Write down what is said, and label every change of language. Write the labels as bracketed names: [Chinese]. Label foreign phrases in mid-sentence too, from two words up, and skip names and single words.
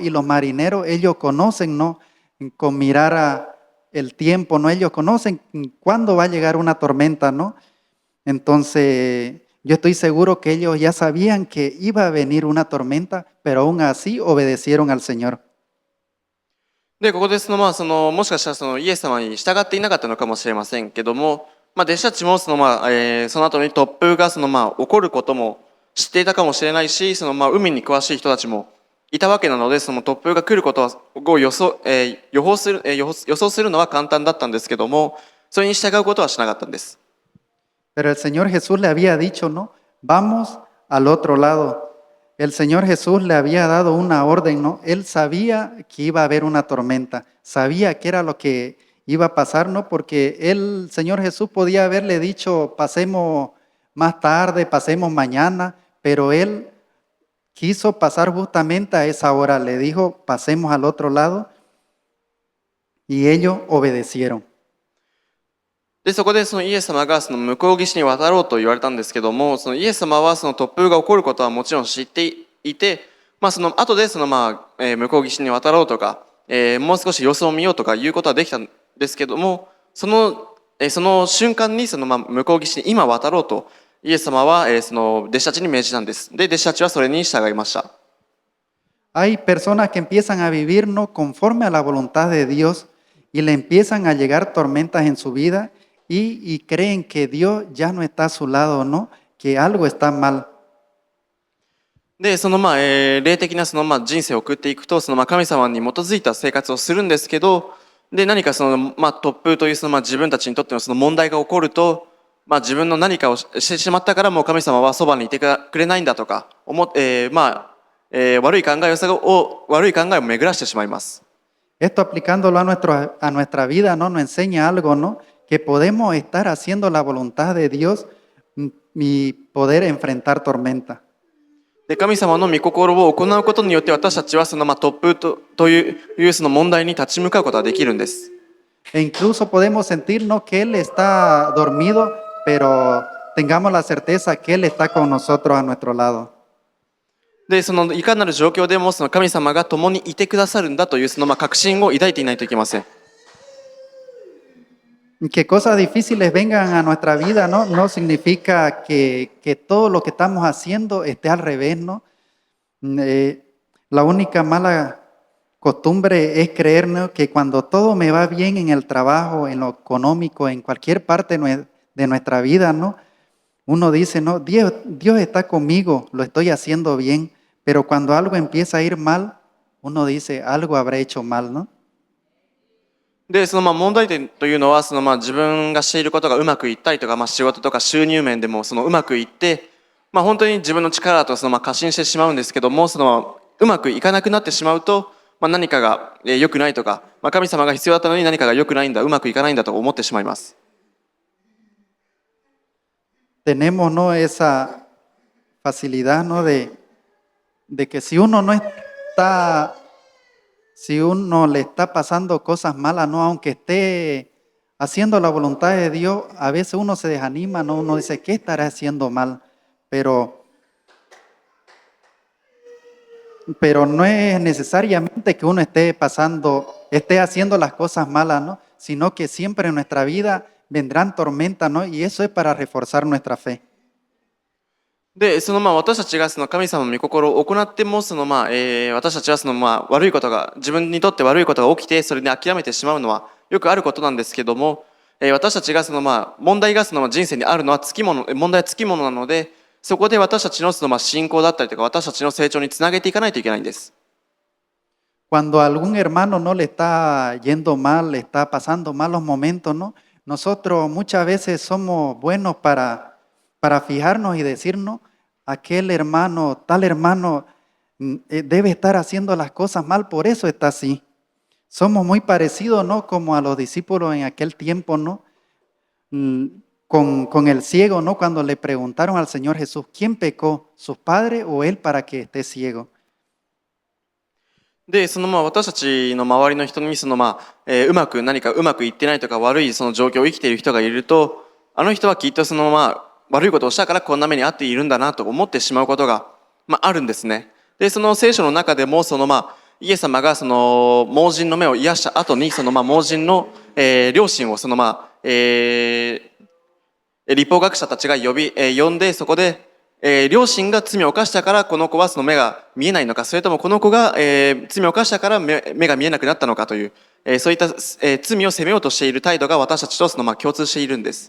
[Spanish] Y los marineros, ellos conocen, ¿no? Con mirar el tiempo, ¿no? Ellos conocen cuándo va a llegar una tormenta, ¿no? Entonces, yo estoy seguro que ellos ya sabían que iba a venir una tormenta, pero aún así obedecieron al Señor. [Japanese] で、ここでもしかしたらイエス様に従っていなかったのかもしれませんけども、弟子たちもその後に突風が起こることも知っていたかもしれないし、海に詳しい人たちもいたわけなので、その突風が来ることを予想するのは簡単だったんですけども、それに従うことはしなかったんです。 [Spanish] Pero el Señor Jesús le había dicho, ¿no? Vamos al otro lado. El Señor Jesús le había dado una orden, ¿no? Él sabía que iba a haber una tormenta, sabía que era lo que iba a pasar, ¿no? Porque el Señor Jesús podía haberle dicho, pasemos más tarde, pasemos mañana, pero Él quiso pasar justamente a esa hora. Le dijo, pasemos al otro lado y ellos obedecieron. [Japanese] で、そこでイエス様が向こう岸に渡ろうと言われたんですけども、イエス様は突風が起こることはもちろん知っていて、後で向こう岸に渡ろうとか、もう少し様子を見ようとかいうことはできたんですけども、その瞬間に向こう岸に今渡ろうとイエス様は弟子たちに命じたんです。で、弟子たちはそれに従いました。 [Spanish] Hay personas que empiezan a vivir no conforme a la voluntad de Dios y le empiezan a llegar tormentas en su vida. Y creen que Dios ya no está a su lado, ¿no? Que algo está mal. [Japanese] で、霊的な人生を送っていくと、神様に基づいた生活をするんですけど、で、何か突風という自分たちにとっての問題が起こると、自分の何かをしてしまったからもう神様はそばにいてくれないんだとか悪い考えを巡らしてしまいます。 [Spanish] Esto aplicándolo a nuestra vida, ¿no? Nos enseña algo, ¿no? Que podemos estar haciendo la voluntad de Dios y poder enfrentar tormenta. [Japanese] で、神様の御心を行うことによって私たちは突風というその問題に立ち向かうことができるんです。 [Spanish] E incluso podemos sentirnos que Él está dormido, pero tengamos la certeza que Él está con nosotros a nuestro lado. [Japanese] で、いかなる状況でも神様が共にいてくださるんだという確信を抱いていないといけません。 [Spanish] Que cosas difíciles vengan a nuestra vida, ¿no? No significa que todo lo que estamos haciendo esté al revés, ¿no? La única mala costumbre es creernos que cuando todo me va bien en el trabajo, en lo económico, en cualquier parte de nuestra vida, ¿no? Uno dice, no, Dios está conmigo, lo estoy haciendo bien, pero cuando algo empieza a ir mal, uno dice, algo habrá hecho mal, ¿no? [Japanese] で、問題点というのは自分がしていることがうまくいったりとか、仕事とか収入面でもうまくいって、本当に自分の力だと過信してしまうんですけども、うまくいかなくなってしまうと、何かが良くないとか、神様が必要だったのに何かが良くないんだ、うまくいかないんだと思ってしまいます。 [Spanish] Tenemos, ¿no? Esa facilidad, ¿no? De que si uno le está pasando cosas malas, ¿no? Aunque esté haciendo la voluntad de Dios, a veces uno se desanima, ¿no? Uno dice, ¿qué estará haciendo mal? Pero no es necesariamente que uno esté haciendo las cosas malas, ¿no? Sino que siempre en nuestra vida vendrán tormentas, ¿no? Y eso es para reforzar nuestra fe. [Japanese] で、私たちがその神様の御心を行っても、私たちは悪いことが、自分にとって悪いことが起きて、それで諦めてしまうのはよくあることなんですけども、私たちが問題が人生にあるのは問題はつきものなので、そこで私たちの信仰だったりとか、私たちの成長につなげていかないといけないんです。 [Spanish] Cuando a algún hermano no le está yendo mal, le está pasando malos momentos, ¿no? Nosotros muchas veces somos buenos para fijarnos y decirnos, aquel hermano, tal hermano debe estar haciendo las cosas mal, por eso está así. Somos muy parecidos, ¿no? Como a los discípulos en aquel tiempo, ¿no? Mm, con el ciego, ¿no? Cuando le preguntaron al Señor Jesús, ¿quién pecó, sus padres o él para que esté ciego? [Japanese] で、私たちの周りの人に何かうまくいってないとか悪いその状況を生きている人がいると、あの人はきっと悪いことをしたからこんな目に遭っているんだなと思ってしまうことが、あるんですね。で、その聖書の中でもイエス様がその盲人の目を癒した後に盲人の、両親を立法学者たちが呼んで、そこで両親が罪を犯したからこの子はその目が見えないのか、それともこの子が、罪を犯したから目が見えなくなったのかという、そういった、罪を責めようとしている態度が私たちと共通しているんです。